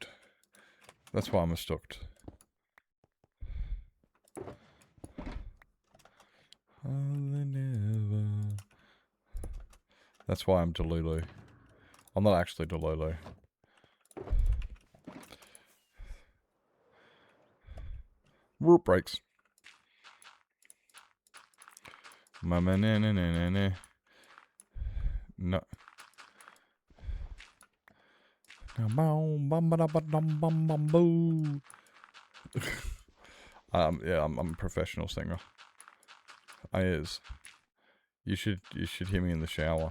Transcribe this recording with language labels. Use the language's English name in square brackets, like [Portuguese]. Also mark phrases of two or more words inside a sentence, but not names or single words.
[English] That's why I'm mistooked. That's why I'm Delulu. I'm not actually Delulu. Root breaks. Mama na na na na na. No. Yeah, I'm a professional singer. I is. You should hear me in the shower.